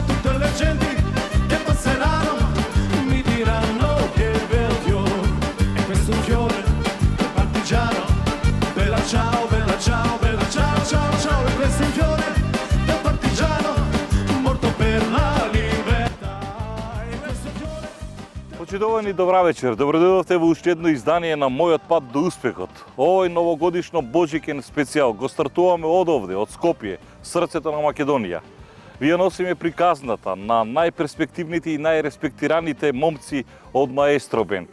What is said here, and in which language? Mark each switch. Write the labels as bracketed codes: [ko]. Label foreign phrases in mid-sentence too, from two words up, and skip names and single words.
[it] Tutte le genti che passeranno mi diranno che bel fiore, e questo fiore è partigiano. Bella ciao, bella ciao, bella ciao, ciao, ciao. E questo fiore è partigiano, morto per la libertà. E questo fiore. [mk] Почитувани, добра вечер. Добредојдовте во уште едно издание на Мојот пат до успехот. Овој новогодишно Божикен специјал го стартуваме од овде, од Скопје, срцето на Македонија. Вие носиме приказната на најперспективните и најреспектираните момци од Маестро Бенд.